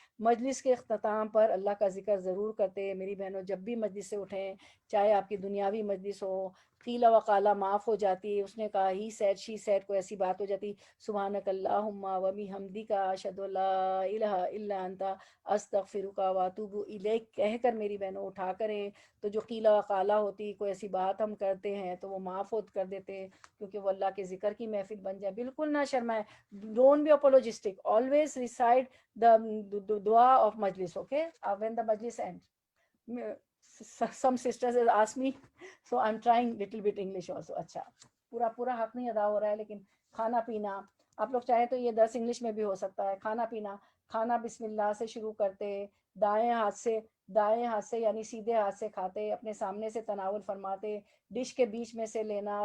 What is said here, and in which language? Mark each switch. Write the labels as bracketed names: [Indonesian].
[Urdu] مجلس کے اختتام پر اللہ کا ذکر ضرور کرتے. میری بہنوں جب بھی مجلس سے اٹھیں, چاہے آپ کی دنیاوی مجلس ہو, قیل و قالا معاف ہو جاتی, اس نے کہا, [English] he said she said, [Urdu] کو ایسی بات ہو جاتی, [Arabic] سبحانک اللہم و بحمدک اشہد ان لا الہ الا انت استغفرک و اتوب الیک [Urdu] کہہ کر میری بہنوں اٹھا کریں. تو جو قیل و قالا ہوتی, کوئی ایسی بات ہم کرتے ہیں تو وہ معاف کر دیتے, کیونکہ وہ اللہ کے ذکر کی محفل بن جائے. بالکل نہ شرمائے, [English] Don't be apologetic, always recite the dua of majlis, okay, when the majlis ends. Some sisters has asked me, so I'm trying little bit English also. [Urdu] اچھا, پورا حق نہیں ادا ہو رہا ہے, لیکن کھانا پینا آپ لوگ چاہیں تو یہ درس انگلش میں بھی ہو سکتا ہے. کھانا پینا, کھانا بسم اللہ سے شروع کرتے, دائیں ہاتھ سے یعنی سیدھے ہاتھ سے کھاتے, اپنے سامنے سے تناول فرماتے, ڈش کے بیچ میں سے لینا.